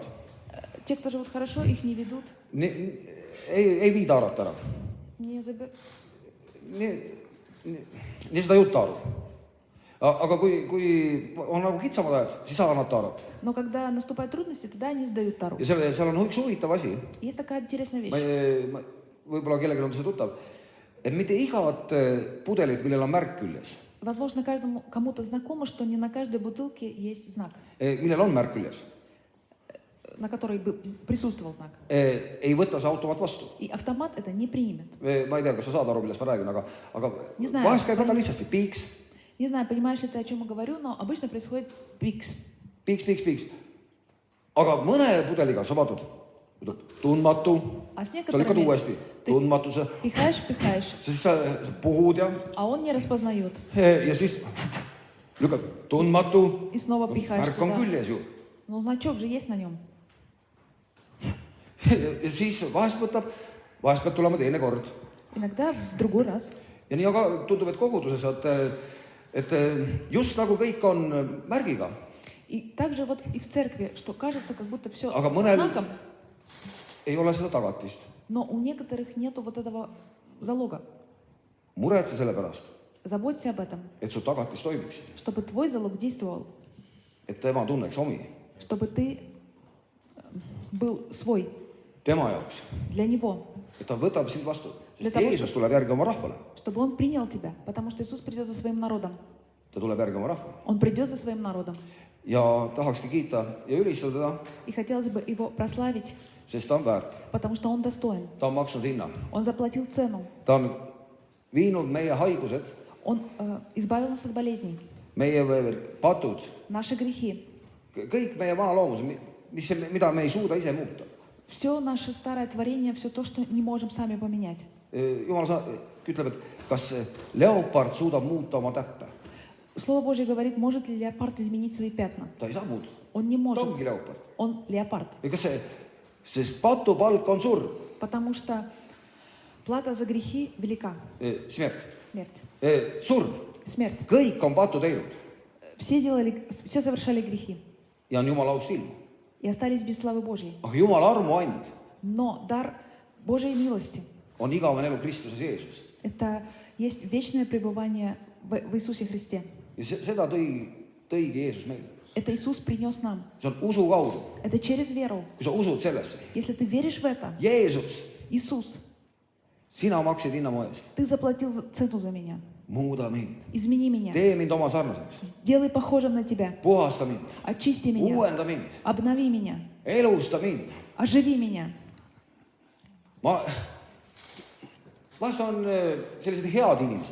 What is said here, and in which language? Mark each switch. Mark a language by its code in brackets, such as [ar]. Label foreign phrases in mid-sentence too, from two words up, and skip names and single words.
[ru] Те, кто живут хорошо, их не ведут. [et] Ei vii taarat ära. [ru] Не забе- [et] Nii seda juttu aru. Aga kui on nagu kitsamad ajad, siis saavad nad taarat. [ru] Но когда наступают трудности, тогда они сдают тару. [et] Ja seal on üks huvitav asi. [ru] Есть такая интересная вещь. [et] Võib-olla kellelgi on see tuttav. Et mitte igat pudelit, millel on märk küljes. [ru] Возможно, каждому кому-то знакомо, что не на каждой бутылке есть знак, [et] Millel on märk küljes. [ru] на который бы присутствовал знак. [et] Ei võta see automaat vastu. [ru] И автомат это не примет. [et] Ma ei tea, kas sa saad aru, millest ma räägin, aga [ru] Не знаю. [et] vahest käib väga lihtsasti. Piiks, [ru] Не знаю, понимаешь ли ты, о чем я говорю, но обычно происходит пикс. [et] piiks. Aga mõne pudeliga sa vaatad, ütleb tundmatu, [ru] А с [et] sa lükkad [ru] некоторыми [et] uuesti tundmatuse, [ru] пихаешь, [et] siis sa puhud ja [ru] а он не распознает. [et] siis lükkad tundmatu, [ru] И снова пихаешь [et] märk on [ru] туда. [et] küljes ju. [ru] Но значок же есть на нем. [et] Ja siis vahest pead tulema teine kord. [ru] Иногда в другой раз. [et] Ja nii aga tundub, et koguduses, et just nagu kõik on märgiga, [ru] И также вот и в церкви, что кажется, как будто все [et] Aga mõnel- [ru] знаком, [et] ei ole seda tagatist. [ru] но у некоторых нету вот этого залога. [et] Muretse selle pärast, [ru] Заботься об этом, [et] et su tagatis toimiks, [ru] чтобы твой залог действовал, [et] et tema tunneks omi [ru] чтобы ты был свой [et] tema jaoks, [ru] для него, [et] et ta võtab sind vastu, [ru] Для [et] sest [ru] того, [et] Jeesus tuleb järgi oma rahvale. [ru] чтобы он принял тебя, потому что Иисус придет за своим народом. [et] Ta tuleb järgi oma rahvale. [ru] Он придет за своим народом. [et] Ja tahakski kiita ja ülistada teda, [ru] И хотелось бы его прославить, [et] sest ta on väärt. [ru] потому что он достоин. [et] Ta on maksnud hinna. [ru] Он заплатил цену. [et] Ta on viinud meie haigused, [ru] Он избавил нас от болезней, [et] meie patud, [ru] наши грехи. [et] kõik meie vana loomus, mida me ei suuda ise muuta. [ru] все наше старое творение, все то, что не можем сами поменять. [et] Jumal ütleb, et kas leopard suudab muuta oma täppe. [ru] Слово Божье говорит, может ли леопард изменить свои пятна? [et] Ta ei saa muuta. [ru] Он не [et] Ta [ru] может. [et] ongi leopard. [ru] Он леопард. [et] Ja kas sest patupalk on surm. [ru] Потому что плата за грехи велика. Smert. Смерть. [et] Surm. [ru] Смерть. [et] Kõik on patu teinud. [ru] Все совершали грехи [et] Ja on Jumala aust ilm. [ru] и остались без славы Божьей. [et] Aga Jumala armuand [ru] Но дар Божьей милости [et] on igavene elu Kristuses Jeesus. – [ru] это есть вечное пребывание в Иисусе Христе. [et] Ja seda tõigi Jeesus meile. [ru] Это Иисус принес нам. [et] See on usu kaudu. [ru] Это через веру. [et] Kui sa usud sellesse. [ru] Если ты веришь в это, [et] Jeesus, [ru] Иисус, [et] sina maksid hinna mu eest. [ru] ты заплатил цену за меня. [et] Muuda mind. [ru] Измени меня. [et] Tee mind oma sarnaseks. [ru] Сделай похожим на тебя. [et] Puhasta mind. [ru] Очисти меня. [et] Uuenda mind. [ru] Обнови меня. [et] Elusta mind. [ru] Оживи меня. [et] Vahest on sellised head inimesed.